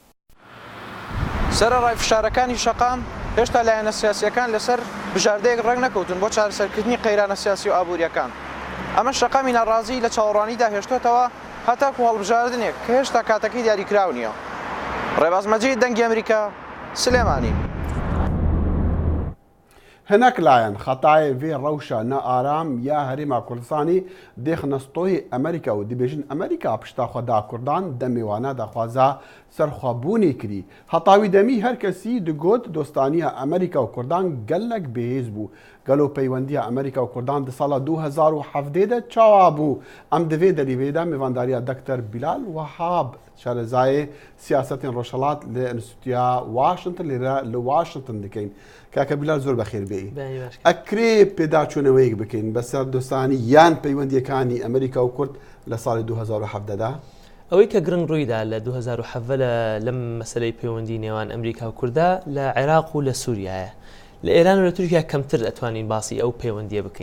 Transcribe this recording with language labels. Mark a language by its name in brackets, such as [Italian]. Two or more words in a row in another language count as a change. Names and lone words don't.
[Central Kurdish] سەرەڕای فشارەکانی شەقام هێشتا لایەنە سیاسیەکان لەسەر بژاردەیەک ڕێک نەکەوتن بۆ چارەسەرکردنی قەیرانە سیاسی و ئابوووریەکان. ئەمە شەقامی ناڕازی لە چاوەڕوانیدا هێشتۆتەوە هەتاکو هەڵبژاردنێک کە هێشتا کاتەکەی دیاریکراو نییە. ڕێباز مەجید دەنگی ئەمریکا سلێمانی. [Kurdish] هەنەک لایەن خەتای vê rewşa nearam ya Herêma Kurdistanê dêxine stoyê Amerîka û dibêjin Amerîka pişta xwe da Kurdan demê wane daxwaza serxwebûnê kirî. Heta wî demî her kesî digot dostaniya Amerîka û Kurdan gelek bêhêz bû. Gelo peywendiya Amerîka û Kurdan di sala 2017 de çawa bû. Em di vê derîvê de mêvandariya Dr. Bilal Wahab şarezayê siyasetên Rojhilat li Înstitûya Washington lêre li Washington dikin. [Central Kurdish] کاکە بیلال زۆر بەخێر بێ ئەکرێ پێداچوونەوەیەک بکەین بەسەر دۆستانی یان پەیوەندیەکانی ئەمریکا و کورد لە ساڵی 2017دا ئەوەی کە گرنگ ڕوویدا لە 2017 لەم مەسلەی پەیوەندی نێوان ئەمریکا و کووردا لە عێراق و لە سووریایە لە ئێران و لە تورکیا کەمتر ئەتوانین باسی ئەو پەیوەندیە بکەین.